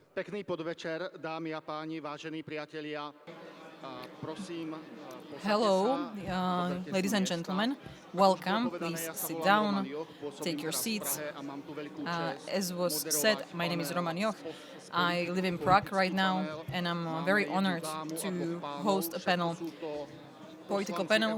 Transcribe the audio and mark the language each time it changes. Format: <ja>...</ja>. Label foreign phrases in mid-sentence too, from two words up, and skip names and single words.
<sk>Pekný podvečer, dámy a páni, vážení priatelia. Prosím,</sk> <en>Hello, ladies and gentlemen. Welcome. Please sit down, take your seats. As was said, my name is Roman Joch. I live in Prague right now, and I'm very honored to host a political panel.</en>